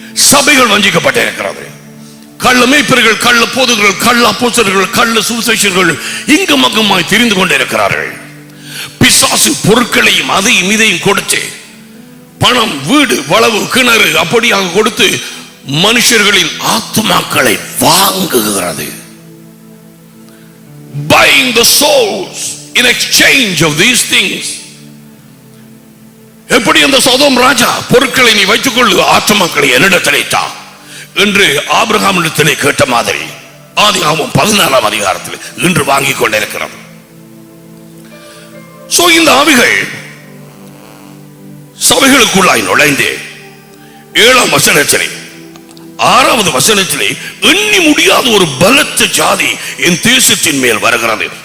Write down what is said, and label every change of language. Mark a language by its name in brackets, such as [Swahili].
[Tamil] சபைகள் வஞ்சிக்கப்பட்டிருக்கிறது. கள்ள மேய்ப்பர்கள், கள்ள போதகர்கள், கள்ள அப்போஸ்தலர்கள், கள்ள சுவிசேஷகர்கள் இங்கும் அங்குமாய் தெரிந்து கொண்டிருக்கிறார்கள். பிசாசு பொருட்களையும் அதையும் இதையும் கொடுத்து, பணம், வீடு, வளவு, கிணறு அப்படியாக கொடுத்து மனுஷர்களின் ஆத்மாக்களை வாங்குகிறது. [English] Buying the souls in exchange of these things. [Tamil] எப்படி அந்த சோதோம் ராஜா பொருட்களை நீ வைத்துக் கொள்ளு, ஆத்துமாக்களை என்னிடத்திலே தா என்று ஆபிரகாமிடத்திலே கேட்ட மாதிரி ஆதியாகமம் 14ஆம் அதிகாரத்தில் இன்று வாங்கிக் கொண்டிருக்கிறது. சோ இந்த ஆவிகள் சபைகளுக்குள்ளாய் நுழைந்து 7ஆம் வசனத்திலே 6வது வசனத்திலே எண்ணி முடியாத ஒரு பலத்த ஜாதி என் தேசத்தின் மேல் வருகிறது.